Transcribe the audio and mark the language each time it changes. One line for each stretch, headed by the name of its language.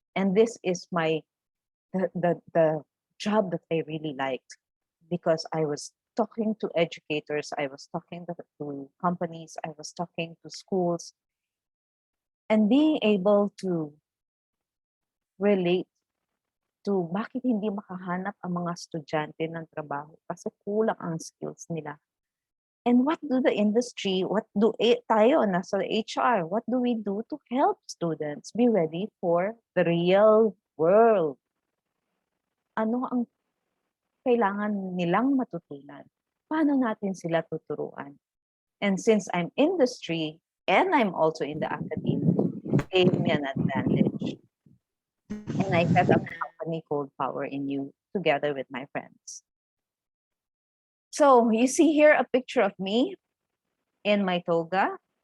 English: And this is the job that I really liked, because I was talking to educators, I was talking to companies, I was talking to schools, and being able to relate to
Filipino: bakit hindi makahanap ang mga estudyante ng trabaho kasi kulang ang skills nila.
English: And what do the industry, what do
Filipino: tayo nasa
English: HR, what do we do to help students be ready for the real world?
Filipino: Ano ang kailangan nilang matutunan? Paano natin sila tuturuan?
English: And since I'm industry and I'm also in the academia, it gave me an advantage. And I set up a company called Power in You together with my friends. So you see here a picture of me in my toga.